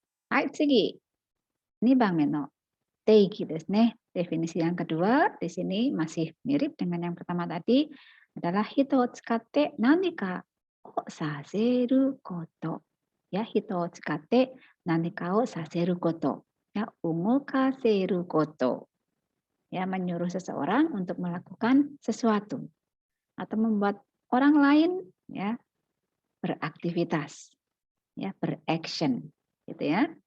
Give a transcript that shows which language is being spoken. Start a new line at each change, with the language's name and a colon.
Japanese: Hai, tsugi. 2番目の定義ですね。
Indonesian: Definisi yang kedua di sini masih mirip dengan yang pertama tadi adalah
Japanese: hitoを使って何かをさせること。 Ya, hitoを使って何かをさせること。 Ya, 動かせること。
Indonesian: Ya, menyuruh seseorang untuk melakukan sesuatu atau membuat orang lain ya beraktivitas, ya beraction, gitu ya.